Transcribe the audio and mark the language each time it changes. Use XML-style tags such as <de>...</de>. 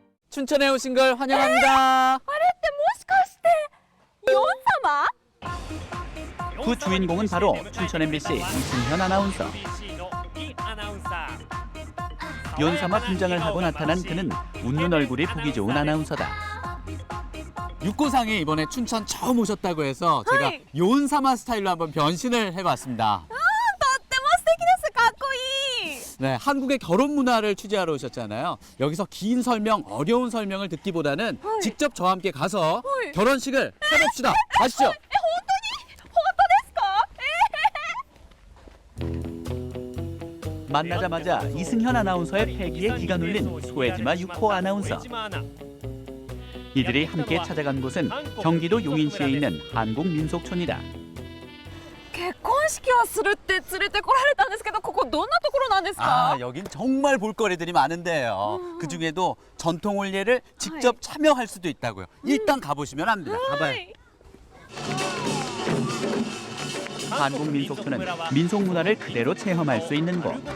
<ko>춘천에 오신 걸 환영합니다.</ko> <ja>あれってもしかしてヨン様？</ja> <ko>그 주인공은 바로 춘천 MBC 이승현 아나운서. 연사마 분장을 하고 나타난 그는 웃는 얼굴이 보기 좋은 아나운서다. 육고상이 이번에 춘천 처음 오셨다고 해서 제가 요은사마 스타일로 한번 변신을 해봤습니다.</ko> <ja>とっても素敵です。かっこいい。</ja> <ko>네, 한국의 결혼 문화를 취재하러 오셨잖아요. 여기서 긴 설명, 어려운 설명을 듣기보다는 직접 저와 함께 가서 결혼식을 해봅시다. 가시죠. 만나자마자 이승현 아나운서의 패기에 기가 눌린 소혜지마 6호 아나운서. 이들이 함께 찾아간 곳은 경기도 용인시에 있는 한국민속촌이다.</ko> <ja>結婚式をするって連れてこられたんですけど、ここどんなところなんですか？</ja> <ko>아, 여긴 정말 볼거리들이 많은데요. 그중에도 전통 혼례를 직접 참여할 수도 있다고요. 일단 가보시면 압니다. 가봐요. 한국민속촌은 민속 문화를 그대로 체험할 수 있는 곳.</ko>